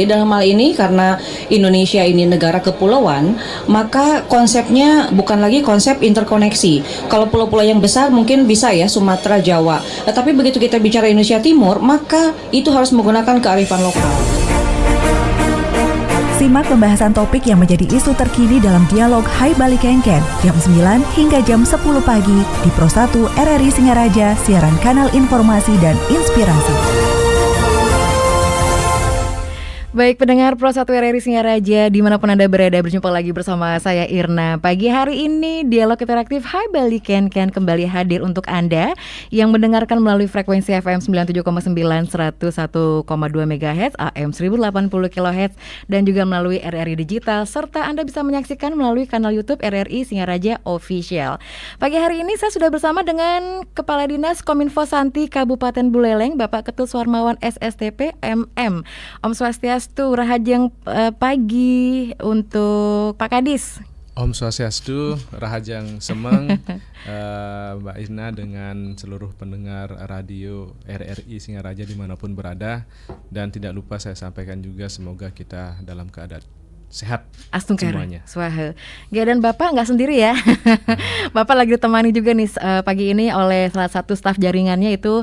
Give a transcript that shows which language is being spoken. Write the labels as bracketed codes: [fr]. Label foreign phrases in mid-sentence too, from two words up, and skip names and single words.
[id] Jadi dalam hal ini karena Indonesia ini negara kepulauan, maka konsepnya bukan lagi konsep interkoneksi. Kalau pulau-pulau yang besar mungkin bisa ya Sumatera, Jawa. Tetapi begitu kita bicara Indonesia Timur, maka itu harus menggunakan kearifan lokal. Simak pembahasan topik yang menjadi isu terkini dalam dialog Hai Bali Kengken jam 9 hingga jam 10 pagi di Pro 1 RRI Singaraja, siaran kanal informasi dan inspirasi. Baik pendengar Pro 1 RRI Singaraja dimanapun Anda berada, berjumpa lagi bersama saya Irna. Pagi hari ini Dialog Interaktif Hai Bali Kengken kembali hadir untuk Anda yang mendengarkan melalui frekuensi FM 97,9 101,2 MHz, AM 1080 kHz dan juga melalui RRI Digital, serta Anda bisa menyaksikan melalui kanal YouTube RRI Singaraja Official. Pagi hari ini saya sudah bersama dengan Kepala Dinas Kominfo Santi Kabupaten Buleleng, Bapak Ketut Suarmawan SSTP MM. [ban] Om Swastiastu, Rahajeng [id] pagi untuk Pak Kadis. [ban] Om Swastiastu, Rahajeng Semeng, [id] Mbak Irna dengan seluruh pendengar radio RRI Singaraja dimanapun berada. Dan tidak lupa saya sampaikan juga semoga kita dalam keadaan sehat semuanya. Swaha. Dan Bapak nggak sendiri ya. Bapak lagi ditemani juga nih pagi ini oleh salah satu staf jaringannya itu.